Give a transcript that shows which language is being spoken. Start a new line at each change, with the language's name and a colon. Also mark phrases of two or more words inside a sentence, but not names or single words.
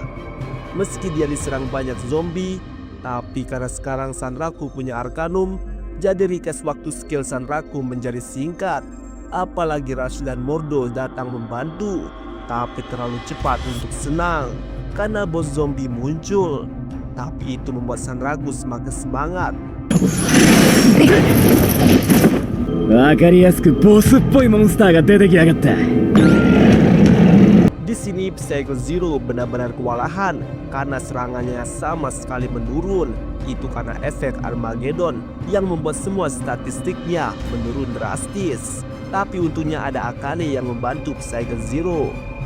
Indonesian: Meski dia diserang banyak zombie, tapi karena sekarang Sandraku punya Arcanum, jadi request waktu skill Sandraku menjadi singkat. Apalagi Rush dan Mordo datang membantu, tapi terlalu cepat untuk senang karena bos zombie muncul. Tapi itu membuat Sandraku semakin semangat.
Japanese: わかりやすくボスっぽいモンスターが出てきやがった。
Indonesian: Di sini Psycho Zero benar-benar kewalahan karena serangannya sama sekali menurun. Itu karena efek Armageddon yang membuat semua statistiknya menurun drastis. Tapi untungnya ada Akane yang membantu Psycho Zero.